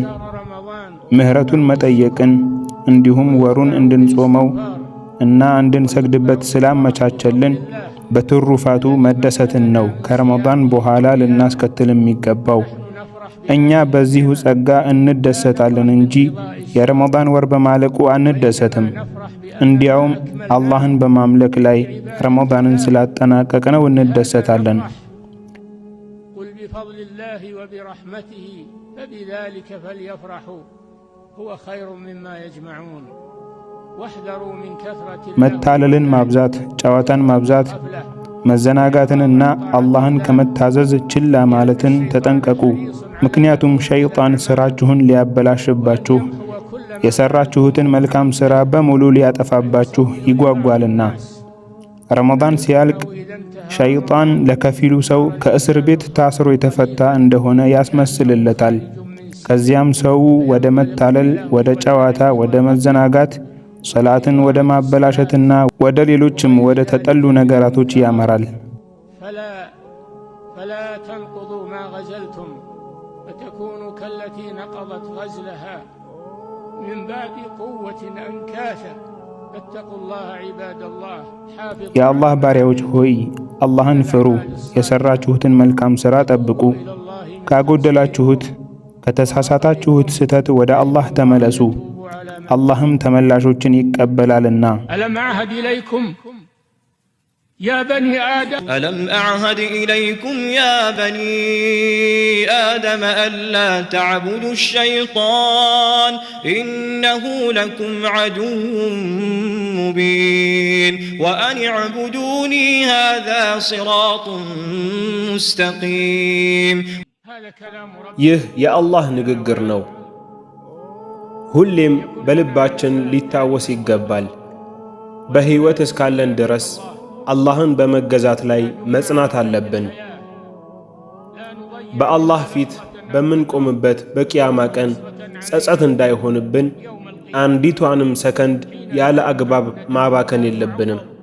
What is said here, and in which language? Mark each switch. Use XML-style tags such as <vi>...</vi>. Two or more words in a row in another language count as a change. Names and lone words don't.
<am>ምህረቱን መጠየቅን እንዲሁም ወሩን እንድንጾመው እና እንድንሰግድበት ስላመቻቸልን በትሩፋቱ መደሰትን ነው ከረመዳን በኋላ ልናስከትል የሚገባው። እኛ በዚሁ ጸጋ እንደሰታለን እንጂ የረመዳን ወር በማለቁ አንደሰትም። እንዲያውም አላህን በማምለክ ላይ ረመዳንን ስላጠናቀቅነው እንደሰታለን።</am> <ar>قل بفضل الله وبرحمته فبذلك فليفرحوا هو خير مما يجمعون واحذروا من كثرة</ar> <am>መታለልን ማብዛት፣ ጨዋታን ማብዛት፣ መዘናጋትንና አላህን ከመታዘዝ ችላ ማለትን ተጠንቀቁ። ምክንያቱም ሸይጣን ስራችሁን ሊያበላሽባችሁ የሰራችሁትን መልካም ስራ በሙሉ ሊያጠፋባችሁ ይጓጓልና። ረመዳን ሲያልቅ ሸይጣን ለከፊሉ ሰው ከእስር ቤት ታስሮ የተፈታ እንደሆነ ያስመስልለታል። ከዚያም ሰው ወደ መታለል፣ ወደ ጨዋታ፣ ወደ መዘናጋት፣ ሰላትን ወደ ማበላሸትና ወደ ሌሎችም ወደ ተጠሉ ነገራቶች ያመራል።</am> <ar>فلا تنقضوا ما غزلتم فتكونوا كالتي نقضت غزلها من بعد قوة أنكاثا فاتقوا الله عباد الله يا الله</ar> <am>ባሪያዎች ሆይ አላህን ፍሩ፣ የሰራችሁትን መልካም ሥራ ጠብቁ፣ ካጎደላችሁት ከተሳሳታችሁት ስህተት ወደ አላህ ተመለሱ፣ አላህም ተመላሾችን ይቀበላልና።</am> <ar>ألم أعهد إليكم يا بني آدم ألم أعهد إليكم يا بني آدم ألا تعبدوا الشيطان إنه لكم عدو مبين وأن اعبدوني هذا صراط مستقيم.</ar> <am>ይህ የአላህ ንግግር ነው። ሁሌም በልባችን ሊታወስ ይገባል። በሕይወት እስካለን ድረስ አላህን በመገዛት ላይ መጽናት አለብን። በአላህ ፊት በምንቆምበት በቂያማ ቀን ጸጸት እንዳይሆንብን አንዲቷንም ሰከንድ ያለ አግባብ ማባከን የለብንም።</am>